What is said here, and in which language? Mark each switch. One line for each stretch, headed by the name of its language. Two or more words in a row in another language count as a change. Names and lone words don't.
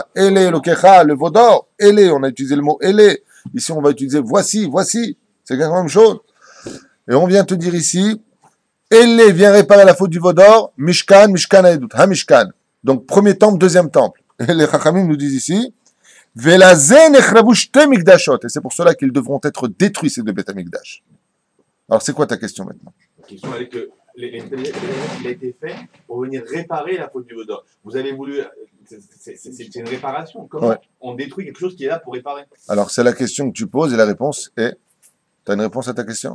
Hebrew: אלה, לקחה,
French: le veau d'or. Elé, on a utilisé le mot Elé. Ici, on va utiliser voici, voici. C'est la même chose. Et on vient te dire ici, Elé vient réparer la faute du veau d'or.
Hebrew: משכן, משכן העדות. המשכן.
French: Donc premier temple, deuxième temple. Et les Chachamim nous disent ici,
Hebrew: ולכן נחרבו שתי מקדשות.
French: Et c'est pour cela qu'ils devront être détruits, ces deux
Hebrew: בית המקדש.
French: Alors, c'est quoi ta question maintenant? La question elle est que il a été fait pour venir réparer la faute du veau d'or. Vous avez voulu. C'est une réparation. Comment on détruit quelque chose qui est là pour réparer? Alors, c'est la question que tu poses et la réponse est. Tu as une réponse à ta question?